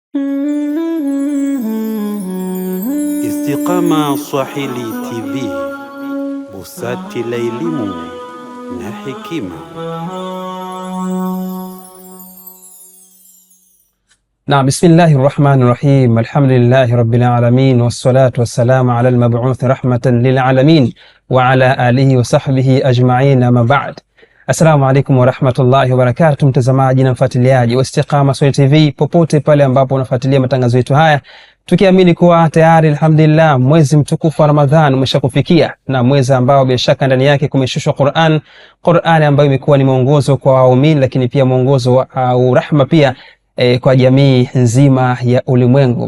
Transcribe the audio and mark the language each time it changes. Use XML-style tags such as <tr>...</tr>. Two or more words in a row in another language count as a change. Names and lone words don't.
<sw>Istiqama Swahili TV, busati la elimu na hekima.</sw> <ar>بسم الله الرحمن الرحيم. الحمد لله رب العالمين والصلاة والسلام على المبعوث رحمة للعالمين وعلى آله وصحبه أجمعين أما بعد. السلام عليكم ورحمة الله وبركاته,</ar> <sw>mtazamaji na mfuatiliaji wa Istiqama Swahili TV popote pale ambapo unafuatilia matangazo yetu haya, tukiamini kuwa tayari alhamdulillah mwezi mtukufu wa Ramadhan umeshakufikia, na mwezi ambao bila shaka ndani yake kumeshushwa Qur'an ambayo imekuwa ni mwongozo kwa waumini, lakini pia mwongozo wa rahma pia kwa jamii nzima ya ulimwengu.</sw>